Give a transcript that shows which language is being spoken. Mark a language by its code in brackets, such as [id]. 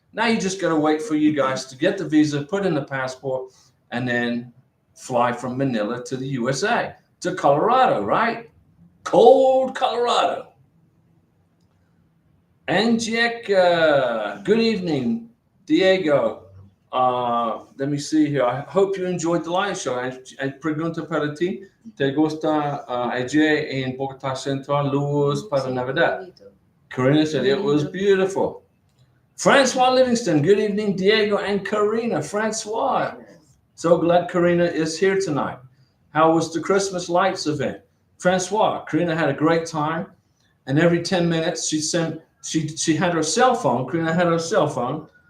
[en] Now you just got to wait for you guys to get the visa, put in the passport, and then fly from Manila to the USA, to Colorado, right? Cold Colorado. Angelica, good evening, Diego. Let me see here. I hope you enjoyed the live show. [es] Pregunta para ti. ¿Te gusta allí en Bogotá Central luz para Navidad? [en] Karina said it was beautiful. Francois Livingston, good evening, Diego and Karina. Francois, so glad Karina is here tonight. How was the Christmas lights event? Francois, Karina had a great time, and every 10 minutes she had her cell phone. Karina had her cell phone,